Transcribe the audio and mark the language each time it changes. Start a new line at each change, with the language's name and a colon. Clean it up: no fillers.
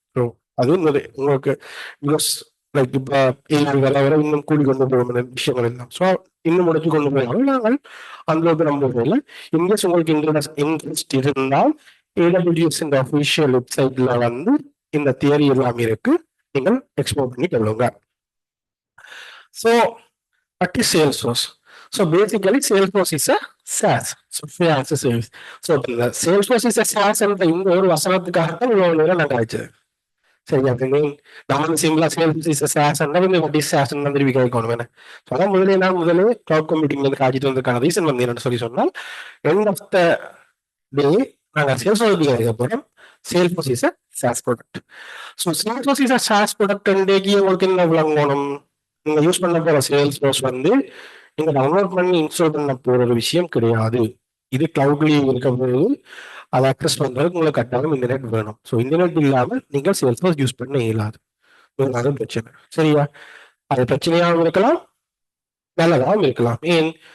Tamil: So அது நிறைய உங்களுக்கு பிகாஸ் லைக் இப்போ வர வர இன்னும் கூடி கொண்டு போகும் விஷயங்கள் எல்லாம். ஸோ இன்னும் முடிச்சு கொண்டு போயாலும் நாங்கள் அந்த அளவுக்கு நம்ப போகல. இன்கேஸ் உங்களுக்கு இன்ட்ரெஸ்ட் இருந்தால் AWS இந்த அஃபிஷியல் வெப்சைட்ல வந்து இந்த தியரி எல்லாமே இருக்கு, நீங்கள் எக்ஸ்ப்ளோர் பண்ணி கொள்ளுங்க.
English: So what is Salesforce? So basically, Salesforce is a SaaS, software as a service. So the Salesforce is a SaaS
Tamil: என்ற இந்த ஒரு வசனத்துக்காகத்தான் இவ்வளவு நேரம் நான் கழிச்சது. சரியா? நம்ம சிம்பிளா
English: Salesforce is a SaaS what is SaaS
Tamil: திருப்பி கேட்கணும் என்ன. அதான் முதலே கிளவுட் கம்ப்யூட்டிங்ல இருந்து காட்டிட்டு வந்ததுக்கான ரீசன் வந்து என்னன்னு சொல்லி சொன்னால், எண்ட் ஆஃப் த டே நாங்கள் Salesforce கேட்க போறோம்.
English: Salesforce is a SaaS product. So Salesforce is a SaaS product
Tamil: உங்களுக்கு என்ன விளங்கணும்? நீங்க யூஸ் பண்ண போற Salesforce வந்து நீங்க டவுன்லோட் பண்ணி இன்ஸ்டால் பண்ண போற ஒரு விஷயம் கிடையாது. இது கிளவுட்லயும் இருக்க போது அதை அக்சஸ் பண்றதுக்கு உங்களுக்கு கட்டாயம் இன்டர்நெட் வேணும். ஸோ இன்டர்நெட் இல்லாமல் நீங்கள் Salesforce யூஸ் பண்ண இயலாது. அது பிரச்சனை. சரியா? அது பிரச்சனையாகவும் இருக்கலாம், நல்லதாகவும் இருக்கலாம். ஏன்?